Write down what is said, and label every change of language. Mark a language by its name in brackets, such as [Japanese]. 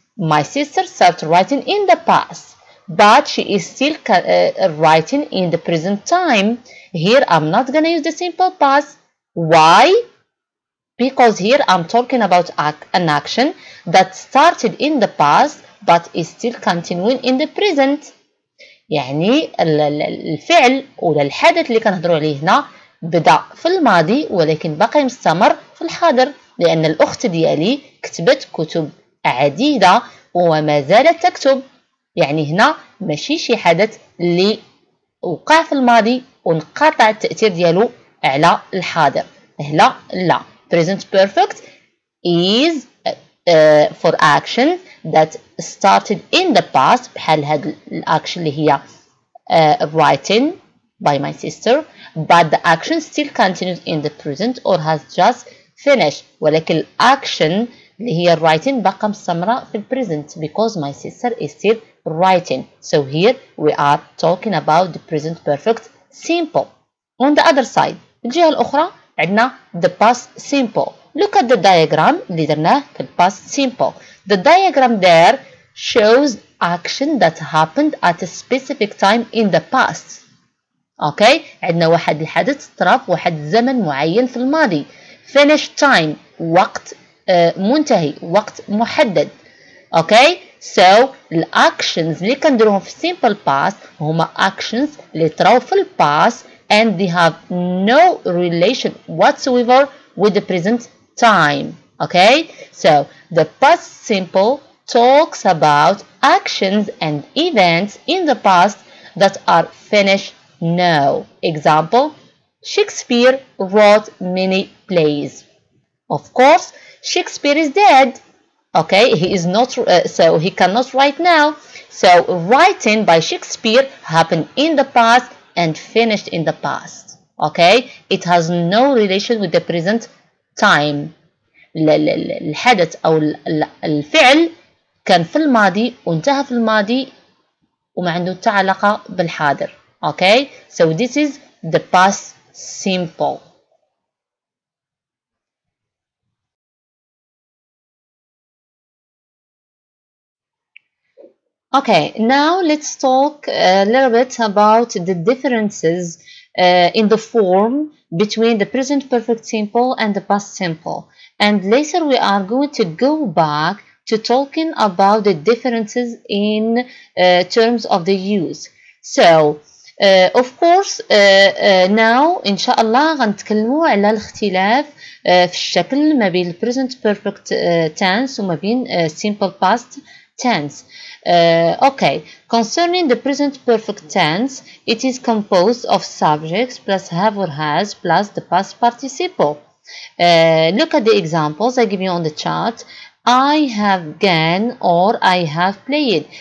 [English] My sister started writing in the past, but she is still writing in the present time. Here I'm not going to use the simple past. Why? Because here I'm talking about an action that started in the past but is still continuing in the present. [Arabic] يعني الفعل ولا الحدث اللي كنهضروا عليه هنا بدأ في الماضي ولكن بقي مستمر في الحاضر، لأن الأخت ديالي كتبت كتب عديدة وما زالت تكتب. يعني هنا ماشي شي حدث اللي وقع في الماضي وانقطع التأثير ديالو على الحاضر. لا. [English] Present perfect is for action that started in the past، [Arabic] بحال هاد الأكشن اللي هي [English] writing by my sister, but the action still continues in the present or has just finished. [Arabic] ولكن الأكشن اللي هي writing بقى مستمرة في present [English] because my sister is still writing. So here we are talking about the present perfect simple. On the other side, [Arabic] الجهة الأخرى عندنا [English] the past simple. Look at the diagram [Arabic] اللي درناه في [English] the past simple. The diagram there shows action that happened at a specific time in the past. [Arabic] Okay, عندنا واحد الحدث طرا في واحد الزمن معين في الماضي. [English] Finish time [Arabic] وقت منتهي، وقت محدد. [English] Okay, so [Arabic] الactions اللي كنديروهم في [English] simple past [Arabic] هما [English] actions [Arabic] اللي طراو في ال [English] past and they have no relation whatsoever with the present time. Okay, so the past simple talks about actions and events in the past that are finished now. Example, Shakespeare wrote many plays. Of course, Shakespeare is dead. Okay, he is not, so he cannot write now. So writing by Shakespeare happened in the past and finished in the past. Okay, it has no relation with the present time. [Arabic] الحدث أو الفعل كان في الماضي وانتهى في الماضي وما عنده علاقة بالحاضر. [English] Okay, so this is the past simple. Okay, now let's talk a little bit about the differences in the form between the present perfect simple and the past simple. And later we are going to go back to talking about the differences in terms of the use. So, of course, now [Arabic] إن شاء الله غنتكلموا على الاختلاف في الشكل ما بين present perfect tense وما بين simple past tense. [English] Okay, concerning the present perfect tense, it is composed of subjects plus have or has plus the past participle. Look at the examples I give you on the chart. I have gone or I have played.